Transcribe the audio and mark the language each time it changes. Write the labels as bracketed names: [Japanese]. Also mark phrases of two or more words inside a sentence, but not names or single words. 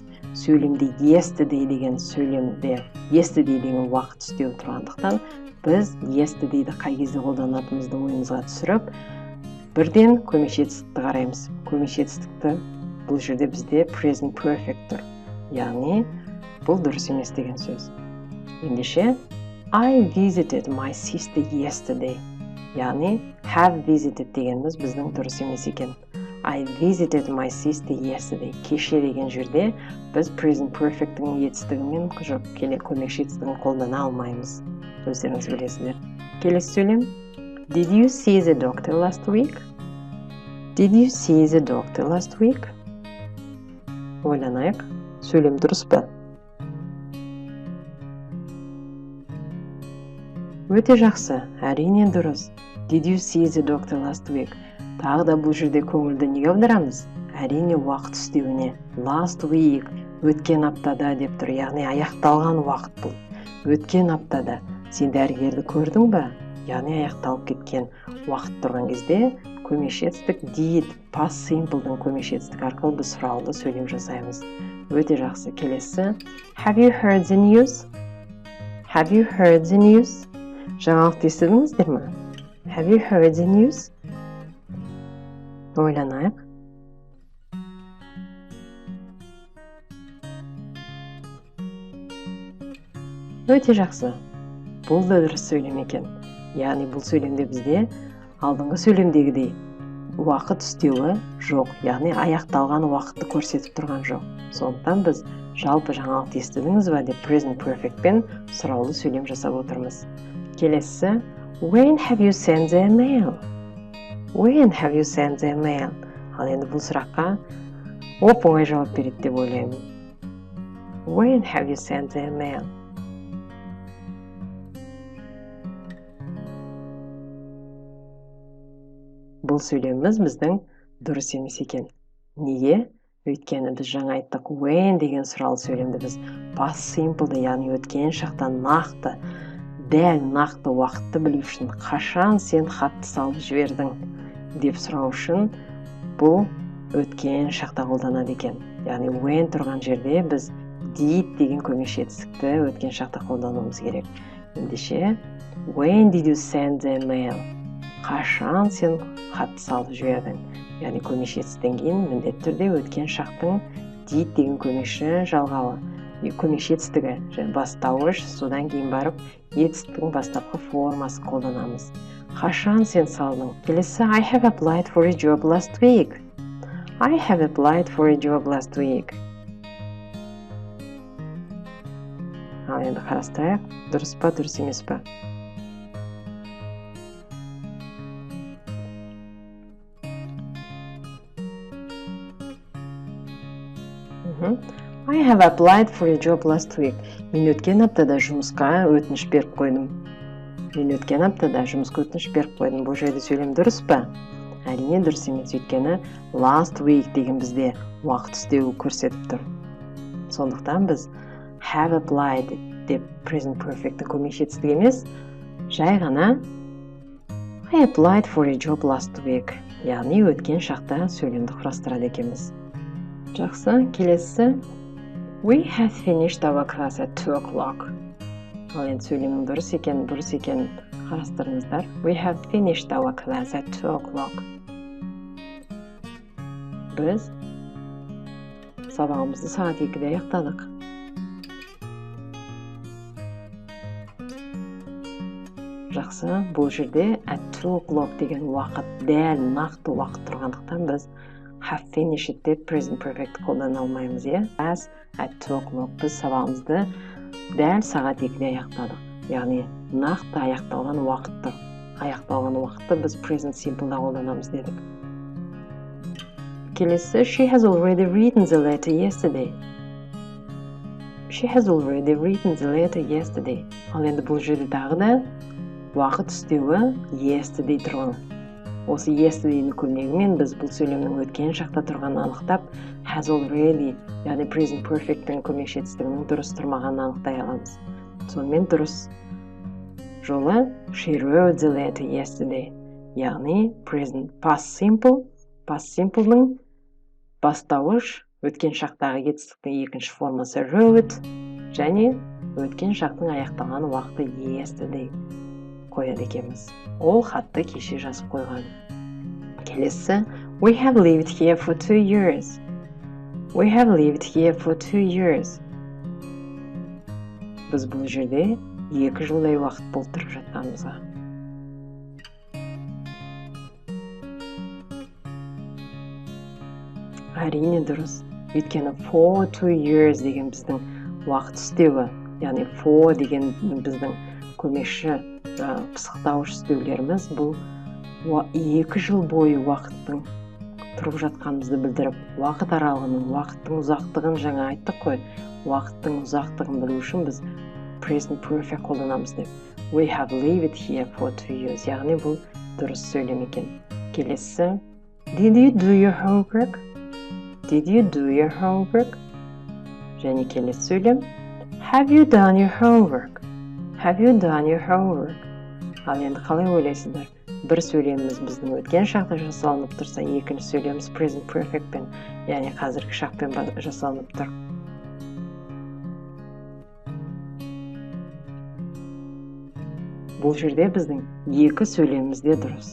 [Kazakh] Сөйлемде yesterday деген сөйлемде yesterday деген уақыт үстеу тұрғандықтан біз yesterdayді қай кезде қолданатынымызды ойымызға түсіріп, бірден көмекші етістікті қараймыз. Көмекші етістікті бұл жерде бізде [English] present perfect [Kazakh] тұр. Яғни бұл дұрыс емес деген сөз. [English] Ендеше I visited my sister yesterday. [Kazakh] Яғни [English] have visited [Kazakh] дегеніміз біздің дұрыс емес екен. [English] I visited my sister yesterday. [Kazakh] Кеше деген жерде біз [English] present perfect'ің [Kazakh] етістігімен көмекші етістігін қолдана алмаймыз. Өздеріңіз білесіздер. Келесі сөйлем. [English] Did you see the doctor last week? Did you see the doctor last week? [Kazakh] Ойланайық. Сөйлем дұрыс па? Өте жақсы. Әрине дұрыс. [English] Did you see the doctor last week? [Kazakh] Тағы да бұл жерде көңілді неге аударамыз? Әрине уақыт үстеуіне. [English] Last week, [Kazakh] өткен аптада деп тұр, яғни аяқталған уақыт бұл. Өткен аптада. Сен дәрігерді көрдің бе? Яғни аяқталып кеткен уақыт тұрған кезде көмекші етістік did, [English] past simple'дың [Kazakh] көмекші етістік арқылы біз сұраулы сөйлем жасаймыз. Өте жақсы. Келесі. [English] Have you heard the news? Have you heard the news? [Kazakh] Жаңалықты естідіңіздер ме? [English] Have you heard the news? [Kazakh] Ойланайық. Өте жақсы. Бұл да дұрыс сөйлем екен. Яғни бұл сөйлемде бізде алдыңғы сөйлемдегідей уақыт үстеуі жоқ. Яғни аяқталған уақытты көрсетіп тұрған жоқ. Сондықтан біз жалпы жаңалықты естідіңіз бе деп [English] present perfect [Kazakh] пен сұраулы сөйлем жасап отырмыз. Келесі. [English] When have you sent the email? When have you sent the email? [Kazakh] Ал енді бұл сұраққа оп-оңай жауап береді деп ойлаймын. [English] When have you sent the email? [Kazakh] Бұл сөйлеміміз біздің дұрыс емес екен. Неге? Өйткені біз жаңа айттық when деген сұралы сөйлемді біз [English] past simple'ды, [Kazakh] яғни өткен шақтан нақты, дәл нақты уақытты білу үшін қашан сен хатты салып жібердің деп сұрау үшін бұл өткен шақта қолданады екен. Яғни when тұрған жерде біз did деген көмекші етістікті өткен шақта қолдануымыз керек. [English] Ендеше when did you send the email? [Kazakh] Қашан сен хатты салып жібердің? Яғни көмекші етістіктен кейін міндетті түрде өткен шақтың did деген көмекші жалғауы, көмекші етістігі бастауыш, содан кейін барып етістіктің бастапқы формасын қолданамыз. Қашан сен салдың? Келесі. [English] I have applied for a job last week. I have applied for a job last week. [Kazakh] Ал енді қарастырайық. Дұрыс па, дұрыс емес па? [English] I have applied for a job last week. [Kazakh] Мен өткен аптада жұмысқа өтініш беріп қойдым. Мен өткен аптада жұмысқа өтініш беріп қойдым. Бұл жерде сөйлем дұрыс па? Әрине дұрыс емес, өйткені [English] last week [Kazakh] деген бізде уақыт үстеуі көрсетіп тұр. Сондықтан біз [English] have applied [Kazakh] деп [English] present perfect'ті [Kazakh] көмекші етістік емес, жай ғана [English] I applied for a job last week. [Kazakh] Яғни өткен шақта сөйлемді құрастырады екенбіз. Жақсы. Келесі. [English] We have finished our class at 2 o'clock. [Kazakh] Ал енді сөйлемнің дұрыс екен қарастырыңыздар. [English] We have finished our class at 2 o'clock. [Kazakh] Біз сабағымызды сағат 2-де аяқтадық. Жақсы. Бұл жерде [English] at 2 o'clock [Kazakh] деген уақыт, дәл нақты уақыт тұрғандықтан біз [English] have finished [Kazakh] деп [English] present perfect [Kazakh] қолдана алмаймыз, [English] As at 2 o'clock [Kazakh] біз сабағымызды дәл сағат 2-де аяқтадық. Яғни нақты аяқталған уақытты. Аяқталған уақытты біз [English] present simple'да [Kazakh] қолданамыз дедік. Келесі. [English] She has already written the letter yesterday. She has already written the letter yesterday. [Kazakh] Ал енді бұл жерде тағы да уақыт үстеуі yesterday тұрған. Осы yesterday'нің көмегімен біз бұл сөйлемнің өткен шақта тұрғанын анықтап, [English] has already, [Kazakh] яғни [English] present perfect'тің [Kazakh] көмекші етістігінің дұрыс тұрмағанын анықтай аламыз. Сонымен дұрыс жолы [English] she wrote the letter yesterday. [Kazakh] Яғни [English] present past simple'ның [Kazakh] бастауыш өткен шақтағы етістіктің екінші формасы wrote және өткен шақтың аяқталған уақыты yesterday қояды екенбіз. Ол хатты кеше жазып қойған. Келесі. [English] We have lived here for 2 years. We have lived here for 2 years. [Kazakh] Біз бұл жерде 2 жылдай уақыт болып тұрып жатқанымызға. Әрине дұрыс. Өйткені [English] for 2 years [Kazakh] деген біздің уақыт үстеуі, яғни for деген біздің көмекші пысықтауыш үстеулеріміз бұл 2 жыл бойы уақыттың тұрып жатқанымызды білдіріп, уақыт аралығының, уақыттың ұзақтығын жаңа айттық қой. Уақыттың ұзақтығын білу үшін біз [English] present perfect [Kazakh] қолданамыз деп. [English] We have lived here for 2 years. [Kazakh] Яғни бұл дұрыс сөйлем екен. Келесі. [English] Did you do your homework? Did you do your homework? [Kazakh] Және келесі сөйлем. [English] Have you done your homework? Have you done your homework? [Kazakh] Ал енді қалай ойлайсыздар? Бір сөйлеміміз біздің өткен шақта жасалынып тұрса, екінші сөйлеміміз [English] present perfect [Kazakh] пен, яғни қазіргі шақпен жасалынып тұр. Бұл жерде біздің екі сөйлеміміз де дұрыс.